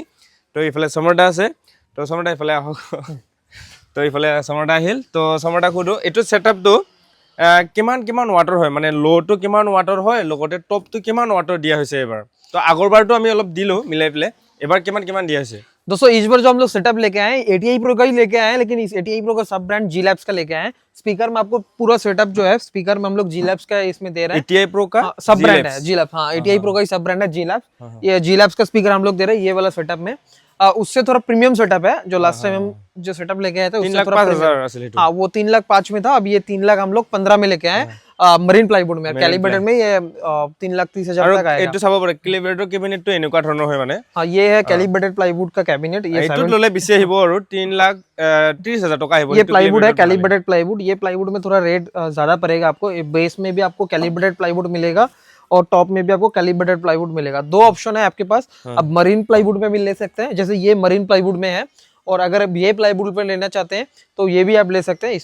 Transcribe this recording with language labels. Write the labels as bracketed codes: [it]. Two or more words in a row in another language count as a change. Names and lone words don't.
[as] তো ইফালে সম্ৰাট আছে, তো সম্ৰাট ইফালে আহক। তো ইফালে সম্ৰাট আহিল। তো সম্ৰাটক সুধো এইটো সেটআপটো কিমান ওয়াটাৰ হয়, মানে লোটো কিমান ওয়াটাৰ হয়, লগতে টপটো কিমান ওয়াটাৰ দিয়া হৈছে এবাৰ। তো আগৰবাৰটো আমি অলপ দিলোঁ মিলাই পেলাই, এবাৰ কিমান দিয়া হৈছে। [hi] दोस्तों इस बार जो हम लोग सेटअप लेके आए ATI Pro का ही लेके आए हैं, लेकिन इस ATI Pro का [en] sub brand [hi] G Labs का लेके आए हैं। स्पीकर में आपको पूरा सेटअप जो है, स्पीकर में हम लोग G Labs का इसमें दे रहे हैं। ATI Pro का [en] sub brand [hi] है G Labs, हाँ ATI Pro का ही [en] sub brand [hi] है G Labs। ये G Labs का स्पीकर हम लोग दे रहे हैं ये वाला सेटअप में। उससे थोड़ा प्रीमियम सेटअप है, जो [en] last time [hi] हम जो सेटअप लेके आए थे उससे थोड़ा 3,05,000। हाँ, वो 3,05,000 में था, अब ये 3,00,000 हम लोग 15 में लेके आए। [en] marine plywood [hi] में, कैलिब्रेटेड में ये 3,30,000 तक आएगा। [as] এইটো চাব পাৰে কেলিব্ৰেটৰ কেবিনেটটো এনেকুৱা ধৰণৰ হয়, মানে [hi] हाँ ये है [en] calibrated plywood [hi] का कैबिनेट। ये [as] এইটো ল'লে বেছি আহিব আৰু 3,30,000 টকা আহিব। [hi] ये प्लाईवुड है, [en] calibrated plywood. [hi] ये प्लाईवुड में थोड़ा रेट ज्यादा पड़ेगा आपको। बेस में भी आपको [en] calibrated plywood [hi] मिलेगा और टॉप में भी आपको [en] calibrated plywood [hi] मिलेगा। दो ऑप्शन है आपके पास। अब [en] marine plywood [hi] में भी ले सकते हैं, जैसे ये [en] marine plywood [hi] में है, और अगर ये प्लाईवुड पे लेना चाहते हैं तो ये भी आप ले सकते हैं।